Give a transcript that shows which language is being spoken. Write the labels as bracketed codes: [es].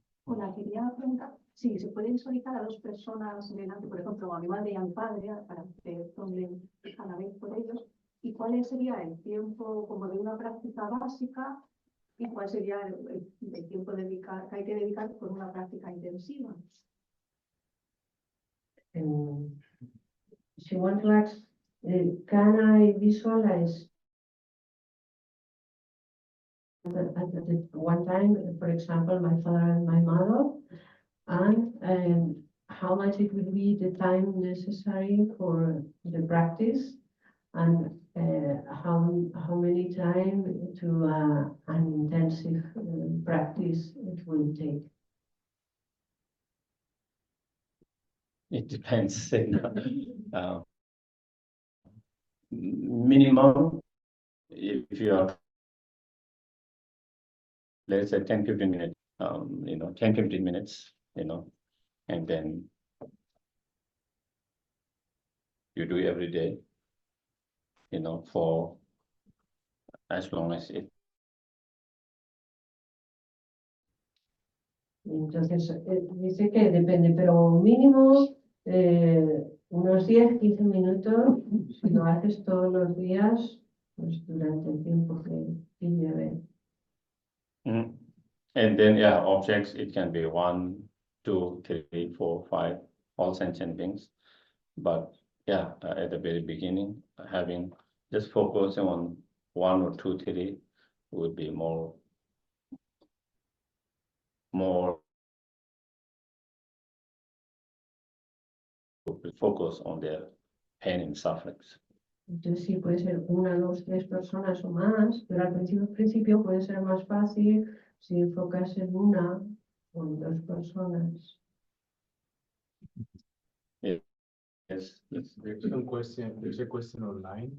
[es] Hola, quería preguntar si se puede visualizar a dos personas delante, por ejemplo, a mi madre y a mi padre, para hacer TONG-LEN a la vez por ellos, y cuál sería el tiempo como de una práctica básica y cuál sería el tiempo que hay que dedicar por una práctica intensiva. [en] She wants like, can I visualize at one time, for example, my father and my mother, and how much it would be the time necessary for the practice, and how many time to an intensive practice it will take. It depends. Minimum, if you are, let's say 10-15 minutes, 10-15 minutes, and then you do every day, for as long as it. [es] Entonces, dice que depende, pero mínimo unos 10-15 minutos, si lo haces todos los días, pues durante el tiempo que lleve. [en] And then, yeah, objects, it can be 1, 2, 3, 4, 5, all sentient beings. But yeah, at the very beginning, having just focusing on 1 or 2, 3 would be more focus on their pain and sufferings. [es] Entonces sí, puede ser 1, 2, 3 personas o más, pero al principio puede ser más fácil si enfocas en 1 o en 2 personas. [en] Yes. There's a question online.